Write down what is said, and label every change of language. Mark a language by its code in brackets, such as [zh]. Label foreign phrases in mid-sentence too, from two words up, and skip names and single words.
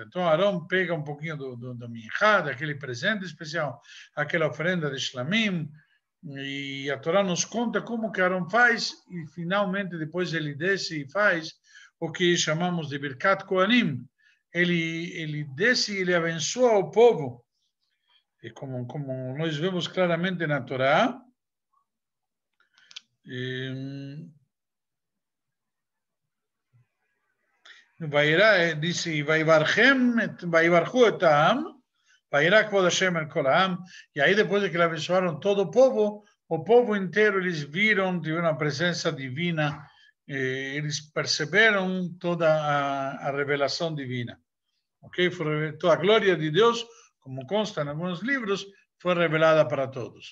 [pt] Então, Arão pega um pouquinho do minhá, daquele presente especial, aquela oferenda de shlamim, e a Torá nos conta como que Arão faz, e finalmente depois ele desce e faz o que chamamos de [he] ברכת כהנים. [pt] Ele desce e ele abençoa o povo. E como nós vemos claramente na Torá, [he] dice, ויברכו את העם, וירא כבוד השם אל כל העם, [pt] e aí depois de que ele abençoaram todo o povo inteiro, eles viram, tiveram a presença divina, eles perceberam toda a revelação divina. Ok? Toda a glória de Deus, como consta em alguns livros, foi revelada para todos.